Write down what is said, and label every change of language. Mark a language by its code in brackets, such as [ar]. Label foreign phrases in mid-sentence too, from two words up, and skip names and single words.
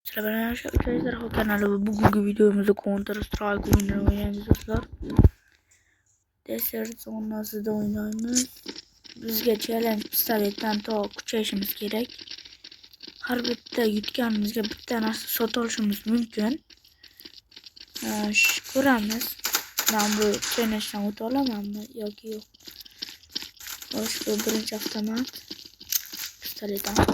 [tr] Selamünaleyküm arkadaşlar, kanalı ve bugünkü videomuzda Counter Strike oyunları oynayacağız dostlar. Desert sonrası da oynayacağız. [uz] Bizga challenge pistoletdan to kuchayishimiz kerak. Har bitta yutganimizga bitta narsa sotib olishimiz mumkin. Ko'ramiz. Men bu challengedan o'ta olamanmi yoki yo'q. Xo'sh, bu birinchi avtomat pistoletdan.